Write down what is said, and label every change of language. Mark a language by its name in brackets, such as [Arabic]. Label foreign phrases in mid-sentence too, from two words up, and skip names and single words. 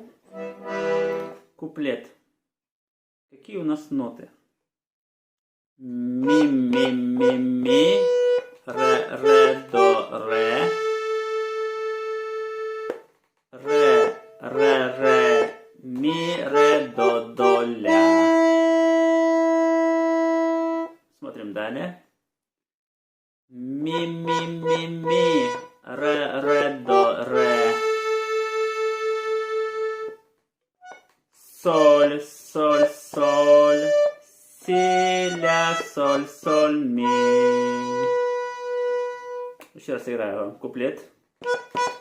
[Russian] Куплет. Какие у нас ноты? Ми, ми, ми, ми, ре, до, ре. Ре, ми, до, ля. Смотрим далее. Ми, ми, ре, до, ре. Соль, си, ля, соль, ми. Еще раз играю куплет.